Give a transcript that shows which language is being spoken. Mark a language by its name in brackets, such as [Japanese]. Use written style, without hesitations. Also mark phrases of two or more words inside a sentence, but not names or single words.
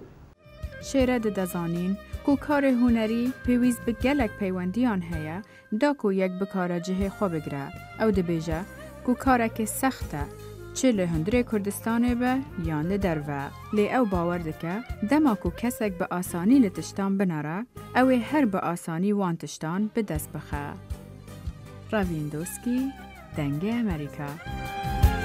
[Kurdish] شێرە دەدەزانین کو کارێ هونەری پێویست بە گەلێک پەیوەندیان هەیە داکو یەک بکارە جهێ خۆ بگرە ئەو دەبێژە کو کارێکی سەختە چه لە هەندرێ کوردستانê be yan li derve lê ew bawer dike dema ku kesek bi asanî li tiştan binare ew ê her bi asanî wan tiştan bi dest bixe. Ravindowski, Dengê Amerîka.